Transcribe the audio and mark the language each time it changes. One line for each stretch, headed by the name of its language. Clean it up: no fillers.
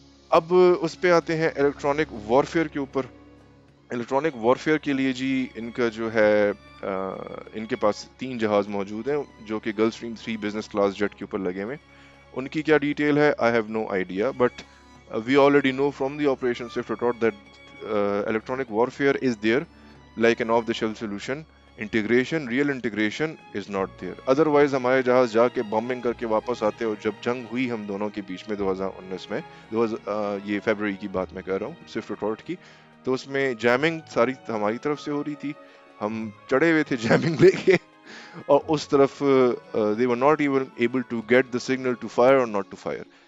Urdu: اب اس پہ آتے ہیں الیکٹرانک وارفیئر کے اوپر. الیکٹرانک وارفیئر کے لیے جی ان کا جو ہے ان کے پاس 3 جہاز موجود ہیں جو کہ golf stream 3 business class jet کے اوپر لگے ہوئے. ان کی کیا ڈیٹیل ہے
English: I have no idea, but we already know from the Operation Swift Retort that electronic warfare is there like an off the shelf solution. real integration is not there.
Urdu: otherwise ہمارے جہاز جا کے bombing کر کے واپس آتے, اور جب جنگ ہوئی ہم دونوں کے بیچ میں 2019 میں, یہ فیبرری کی بات میں کر رہا ہوں سوئفٹ ریٹارٹ کی, تو اس میں جیمنگ ساری ہماری طرف سے ہو رہی تھی, ہم چڑھے ہوئے تھے جیمنگ لے کے, اور اس طرف
English: they were not even able to get the signal to fire or not to fire.